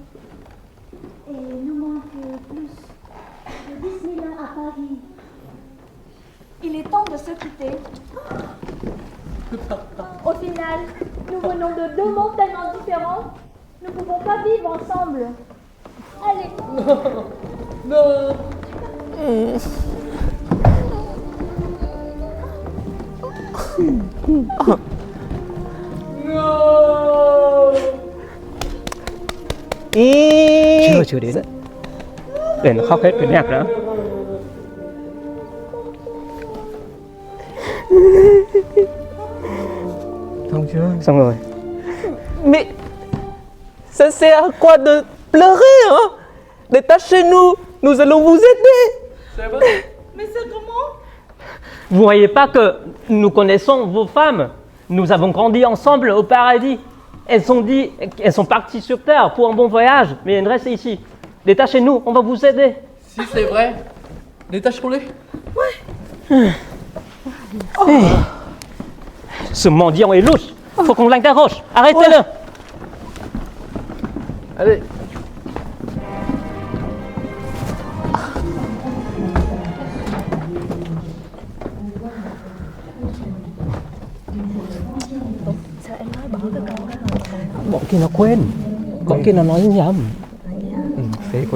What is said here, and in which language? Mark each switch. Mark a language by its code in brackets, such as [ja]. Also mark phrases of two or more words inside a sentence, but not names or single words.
[fr] Et il nous manque plus de 10 000 ans à Paris. Il est temps de se quitter. Au final, nous venons de deux mondes tellement différents. Nous ne pouvons pas vivre ensemble. Allez. Non. [vi] Chưa đến. Để nó khóc hết cái nhạc đó. Xong chưa? Xong rồi. [fr] Mais ça sert à quoi de pleurer, hein? Détachez-nous, nous allons vous aider. C'est vrai. Mais c'est comment? Vous voyez pas que nous connaissons vos femmes? Nous avons grandi ensemble au paradis. Elles sont parties sur terre pour un bon voyage, mais elles restent ici. Détachez-nous, on va vous aider. Si c'est vrai, détachons-les. Ce mendiant est louche. Faut qu'on l'interroge. Arrêtez-le. Allez. [vi] Bọn kia nó quên. Bọn kia nó nói nhầm. Phế quên.